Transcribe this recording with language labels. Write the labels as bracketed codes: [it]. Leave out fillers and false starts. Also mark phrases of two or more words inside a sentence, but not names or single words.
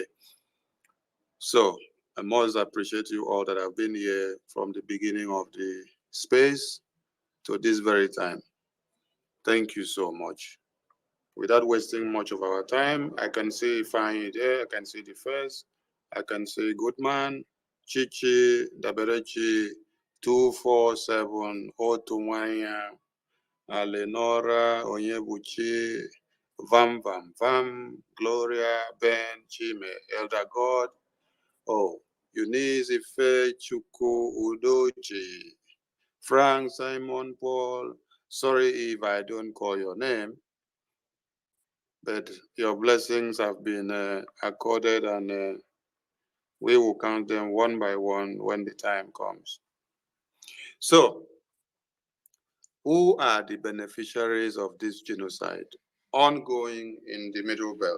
[en] So I must appreciate you all that have been here from the beginning of the space to this very time. Thank you so much. Without wasting much of our time, I can see Fine there, I can see the first, I can see Goodman, Chichi, Daberechi, 247, Otumwanya, Alenora, Onyebuchi, Vam Vam Vam, Gloria, Ben, Chime, Elder God, oh, Eunice, Ife, Chuku, Udoji, Frank, Simon, Paul. Sorry if I don't call your name, but your blessings have been accorded, and we will count them one by one when the time comes. So, who are the beneficiaries of this genocide ongoing in the Middle Belt?